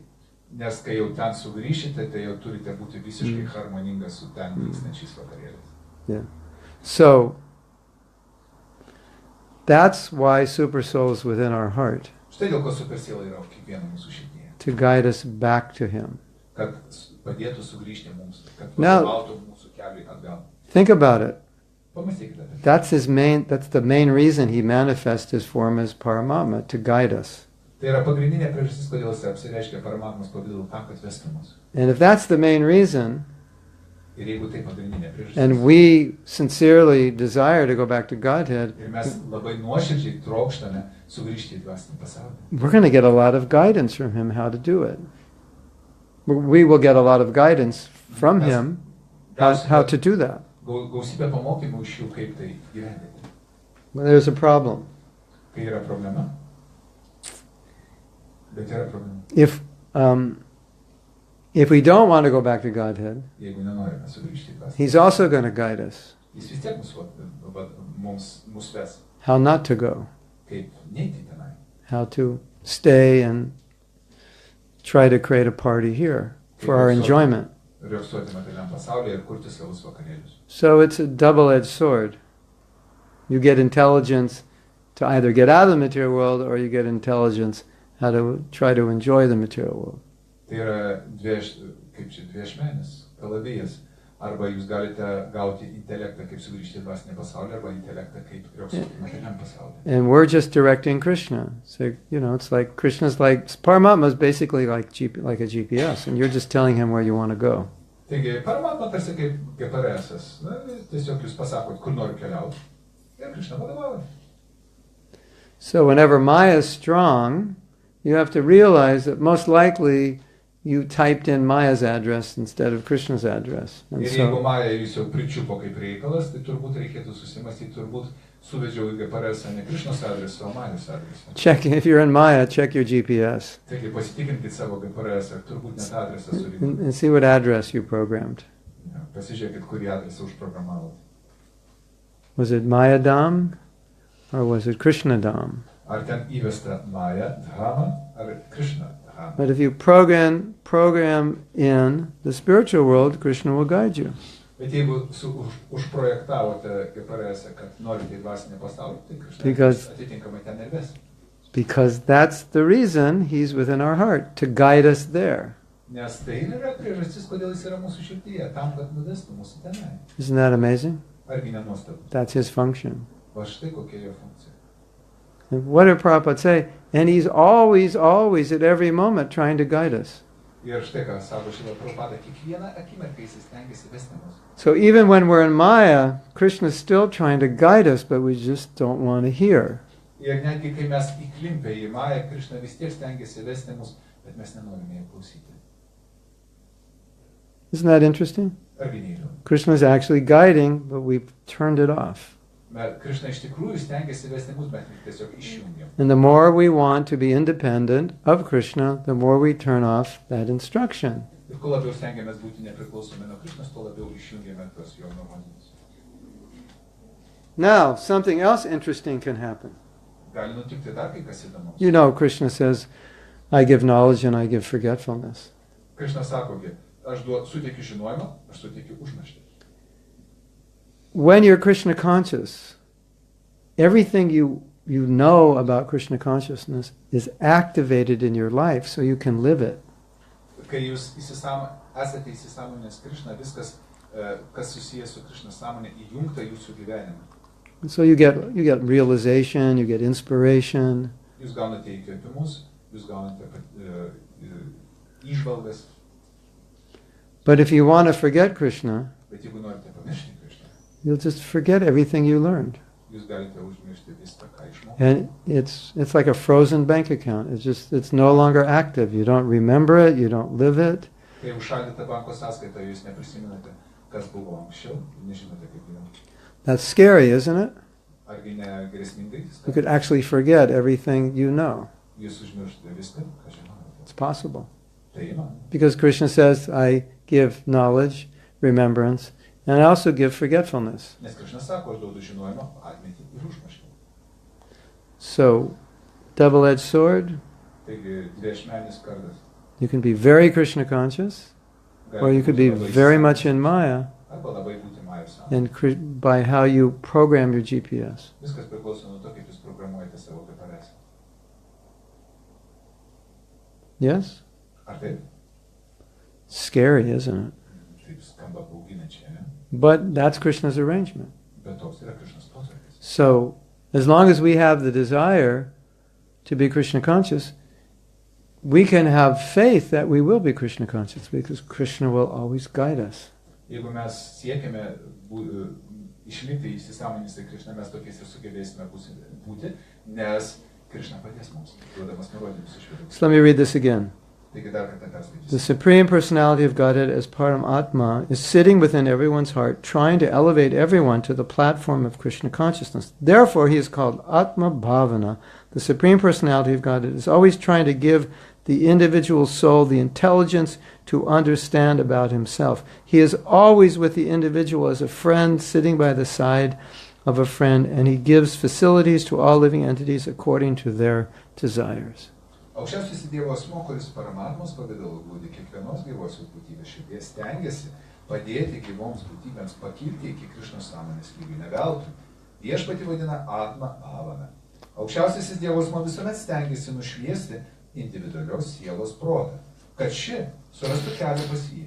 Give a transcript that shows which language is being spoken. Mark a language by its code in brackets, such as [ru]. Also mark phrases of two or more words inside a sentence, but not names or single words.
[lt] Nes kai jau ten sugrįšite, tai jau turite būti visiškai harmoningas su ten vykstančiais vakarėliais. [en] Yeah. So that's why Super Soul is within our heart, [lt] Štai dėl ko supersiela yra kiekvieno mūsų širdyje. [en] to guide us back to Him. [lt] Kad padėtų sugrįžti mums, kad [en] Now- [lt] vadovautų mūsų keliui atgal. [en] Think about it. [lt] Pamąstykite apie tai. [en] That's the main reason He manifests His form as Paramatma, to guide us. [lt] Tai yra pagrindinė priežastis, kodėl jis apsireiškia Paramatmos pavidalu, tam, kad vestų mus. [en] And if that's the main reason, [lt] Ir jeigu tai pagrindinė priežastis, [en] and we sincerely desire to go back to Godhead, [lt] ir mes labai nuoširdžiai trokštame sugrįžti į dvasinį pasaulį, [en] we're going to get a lot of guidance from Him how to do it. We will get a lot of guidance from Him how to do that. [lt] gausybė pamokymų iš jų, kaip tai gyvendinti. [en] But there's a problem. [lt] Kai yra problema, bet yra problema. [en] If we don't want to go back to Godhead, [lt] Jeigu nenorime sugrįžti į dvasinį, [en] He's also going to guide us [lt] jis vis tiek mus ves, [en] how not to go, [lt] kaip neiti tenai, [en] how to stay and try to create a party here for our enjoyment. [lt] reaksuoti materialiam pasaulyje ir kurti savus vakarėlius. [en] So it's a double-edged sword. You get intelligence to either get out of the material world, or you get intelligence how to try to enjoy the material world. [lt] Tai yra dviešmenis, kalavijas. Arba jūs galite gauti intelektą, kaip sugrįžti į dvasinį pasaulį, arba intelektą, kaip reaksuoti materialiam pasaulyje. [en] And we're just directing Krishna. So, it's like Krishna's like, Paramatma is basically like a GPS, and you're just telling him where you want to go. [lt] Taigi, Paramatma tarsi kaip GPS-as. Tiesiog jūs pasakot, kur noriu keliauti. Ir Krishna vadovauja. [en] So whenever Maya is strong, you have to realize that most likely you typed in Maya's address instead of Krishna's address. And [lt] Ir jeigu [en] so, [lt] Maja jūs jau pričiupo kaip reikalas, tai turbūt reikėtų susimastyti, turbūt suvedžiau į GPS-ą ne Krishnos adresą, o Majos adresą. [en] if you're in Maya, check your GPS [lt] Taigi pasitikrinkit savo GPS-ą, turbūt net adresą surinkit. [en] and see what address you programmed. [lt] Pasižiūrėkit, kurį adresą užprogramavot. [en] Was it Maya Dham or was it Krishna Dham? [lt] Ar ten įvesta Maja Dhama, ar Krishna Dhama. [en] But if you program in the spiritual world, Krishna will guide you. [lt] Bet jeigu užprojektavote GPS-ą, kad norite į dvasinį pasaulį, tai Krishna [en] Because- [lt] atitinkamai ten ir ves. [en] Because that's the reason he's within our heart, to guide us there. [lt] Nes tai ir yra priežastis, kodėl jis yra mūsų širdyje, tam, kad nuvestų mūsų tenai. [en] Isn't that amazing? [lt] Argi nenuostabu? [en] That's his function. [lt] Va štai kokia jo funkcija. [en] And what did Prabhupada say? And he's always, always, at every moment, trying to guide us. [lt] Ir štai ką sako Šrila Prabhupada, kiekvieną akimirką jis stengiasi vesti mus. [en] So even when we're in Maya, Krishna's still trying to guide us, but we just don't want to hear. [lt] Ir netgi kai mes įklimpę į Mają, Krishna vis tiek stengiasi vesti mus, bet mes nenorime jo klausyti. [en] Isn't that interesting? [lt] Argi neįdomu? [en] Krishna's actually guiding, but we've turned it off. [lt] Bet Krishna iš tikrųjų stengiasi vesti mus, bet tiesiog išjungiam. [en] And the more we want to be independent of Krishna, the more we turn off that instruction. [lt] Ir kuo labiau stengiamės būti nepriklausomi nuo Krishnos, tuo labiau išjungiame tuos jo nurodymus. [en] Now, something else interesting can happen. [lt] Gali nutikti dar kai kas įdomaus. [en] You know, Krishna says, I give knowledge and I give forgetfulness. [lt] Krishna sakogi, aš suteikiu žinojimą, aš suteikiu užmarštį. [en] When you're Krishna conscious, everything you know about Krishna consciousness is activated in your life so you can live it. [lt] Kai jūs esate įsisąmoninęs Krishna, viskas, kas susijęs su Krishna sąmonė, įjungta jūsų gyvenime. [en] So you get realization, you get inspiration. [lt] Jūs gaunate įkvėpimus, jūs gaunate įžvalgas. [en] But if you want to forget Krishna, [lt] Bet jeigu norite pamiršti Krišną, [en] you'll just forget everything you learned. [lt] jūs galite užmiršti viską, ką išmokote. [en] And it's like a frozen bank account. It's no longer active. You don't remember it, you don't live it. [lt] Kai užšaldyta banko sąskaita, jūs neprisimenate, kas buvo anksčiau, nežinote, kaip gyventi. [en] That's scary, isn't it? [lt] Argi ne grėsmingai? [en] You could actually forget everything you know. [lt] Jūs užmirštate viską, ką žinote. [en] It's possible. [lt] Tai įmanoma. [en] Because Krishna says, I give knowledge, remembrance, and I also give forgetfulness. [lt] Nes Krišna sako, aš duodu žinojimą, atmintį ir užmarštį. [en] So, double-edged sword, [lt] Taigi, dviešmenis kardas. [en] you can be very Krishna conscious, or you could be very much in Maya, [lt] Arba labai būti Majos sąmonėje. [en] and by how you program your GPS. [lt] Viskas priklauso nuo to, kaip jūs programuojate savo GPS. [en] Yes? [lt] Ar taip? [en] Scary, isn't it? [lt] Taip skamba bauginančiai, ne? [en] But that's Krishna's arrangement. [lt] Bet toks yra Krišnos potvarkis. [en] So, as long as we have the desire to be Krishna conscious, we can have faith that we will be Krishna conscious because Krishna will always guide us. [lt] Jeigu mes siekiame išlikti įsisąmoninti Krišną, mes tokiais ir sugebėsime būti, nes Krišna padės mums, duodamas nurodymus iš vidų. [en] So let me read this again. [lt] Taigi dar kartą perskaitysiu. [en] The Supreme Personality of Godhead as Paramatma is sitting within everyone's heart, trying to elevate everyone to the platform of Krishna consciousness. Therefore, he is called Atma Bhavana. The Supreme Personality of Godhead is always trying to give the individual soul the intelligence to understand about himself. He is always with the individual as a friend sitting by the side of a friend, and he gives facilities to all living entities according to their desires. [lt] Aukščiausias Dievo asmuo, kuris Paramatmos pavidalu glūdi kiekvienos gyvosios būtybės širdies, stengiasi padėti gyvoms būtybėms pakilti iki Krišnos sąmonės lygių. Ne veltui. Viešpatį vadina Atma Bhavana. Aukščiausiasis Dievo asmuo visuomet stengiasi nušviesti individualios sielos protą, kad ši surastų kelią pas jį.